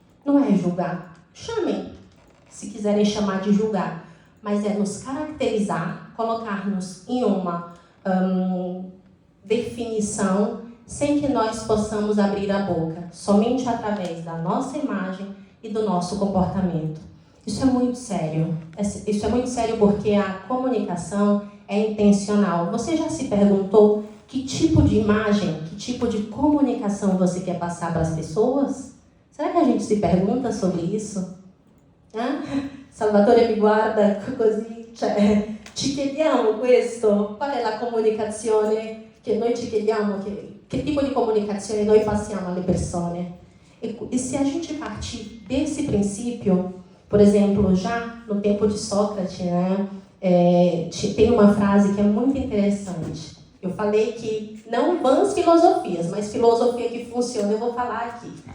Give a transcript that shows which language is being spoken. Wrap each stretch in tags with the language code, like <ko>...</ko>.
<pt>Não é julgar, chamem, se quiserem chamar de julgar, mas é nos caracterizar, colocar-nos em uma definição sem que nós possamos abrir a boca, somente através da nossa imagem e do nosso comportamento. Isso é muito sério. Isso é muito sério porque a comunicação é intencional. Você já se perguntou que tipo de imagem, que tipo de comunicação você quer passar para as pessoas? Será que a gente se pergunta sobre isso?</pt> <it>Salvatore mi guarda così, ci chiediamo questo? Qual è la comunicazione che noi ci chiediamo? Che tipo di comunicazione noi passiamo alle persone?</it> <pt>E se a gente partir desse princípio, por exemplo, já no tempo de Sócrates, né, tem uma frase que é muito interessante. Eu falei que não vãs filosofias, mas filosofia que funciona, eu vou falar aqui.</pt>